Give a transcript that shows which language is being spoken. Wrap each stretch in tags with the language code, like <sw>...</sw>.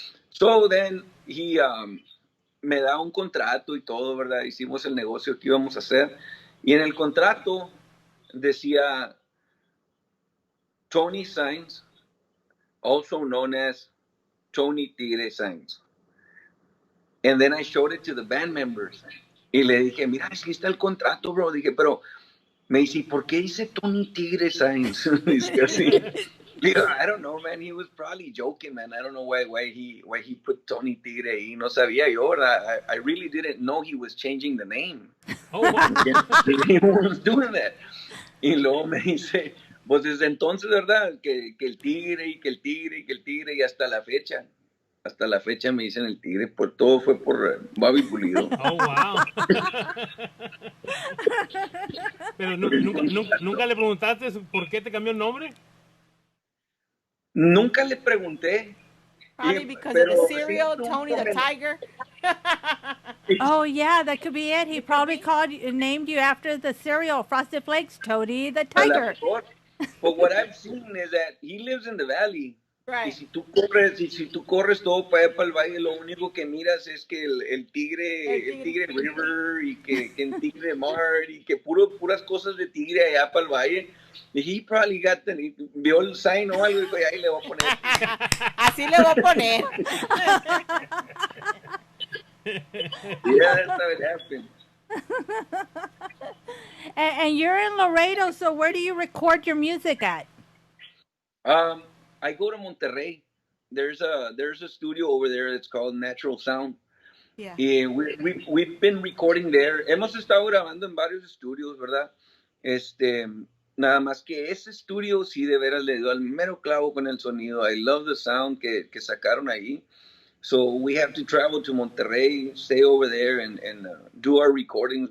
<en>So then he</en> <es>me da un contrato y todo, ¿verdad? Hicimos el negocio que íbamos a hacer. Y en el contrato decía Tony Signs,</es> <en>also known as</en> <es>Tony Tigre Signs.</es> <en>And then I showed it to the band members.</en> <es>Y le dije, mira, aquí está el contrato, bro. Dije, pero me dice, ¿por qué dice Tony Tigre Signs? Dice así. Digo,</es> <en>I don't know, man. He was probably joking, man. I don't know why he put Tony Tigre ahí.</en> <es>No sabía yo, ¿verdad?</es> <en>I really didn't know he was changing the name. Oh, wow. He was doing that.</en> <es>Y luego me dice, pues desde entonces, ¿verdad? Que el tigre y que el tigre y que el tigre y hasta la fecha. Hasta la fecha me dicen el tigre, por todo fue por Bobby Pulido.</es> <en>Oh, wow.</en> <es>Pero nunca le preguntaste por qué te cambió el nombre. Nunca le pregunté.</es> <en>Probably because of the cereal, Tony the Tiger. Oh yeah, that could be it. He probably named you after the cereal, Frosted Flakes, Tony the Tiger. But what I've seen is that he lives in the valley. Right.</en> <es>Y si tú corres todo para allá para el valle, lo único que miras es que el tigre River y que el tigre Mar y que puras cosas de tigre allá para el valle. Y</es> <en>he probably</en> <es>vio el sign o algo y dijo, ahí le voy a poner. Así le voy a poner.</es> <en>Yeah, that's how it happened. And you're in Laredo, so where do you record your music at? I go to Monterrey. There's a studio over there that's called Natural Sound. Yeah. Y we've been recording there.</en> <es>Hemos estado grabando en varios estudios, ¿verdad? Nada más que ese estudio sí de veras le dio al mero clavo con el sonido.</es> <en>I love the sound</en> <es>que sacaron ahí.</es> <en>So we have to travel to Monterrey, stay over there and do our recordings.</en>